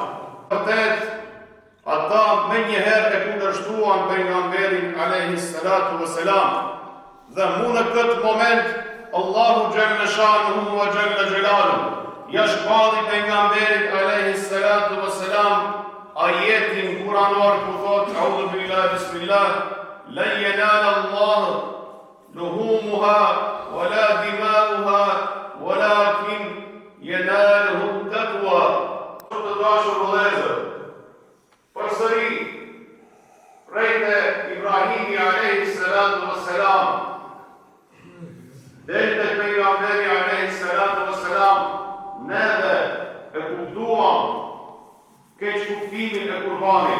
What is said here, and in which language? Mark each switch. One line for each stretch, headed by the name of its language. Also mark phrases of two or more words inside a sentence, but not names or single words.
Albanian: Vërtet, ata me njëherë e kundërshtuan pejgamberin
Arabic: عليه الصلاة والسلام
Albanian: dhe mu në këtë moment
Arabic: الله جل شأنه وجل جلاله
Albanian: ja shpalli pejgamberit
Arabic: عليه الصلاة والسلام
Albanian: ajetin kuranor ku thot
Arabic: أعوذ بالله بسم الله لن ينال الله لحومها ولا دماؤها ولكن يناله التقوى.
Albanian: Të dashur vëllezër, përsëri prej te Ibrahimi
Arabic: عليه الصلاة والسلام
Albanian: deri te pejgamberi
Arabic: عليه الصلاة والسلام
Albanian: neve e kuptuam keq kuptimin e kurbanit.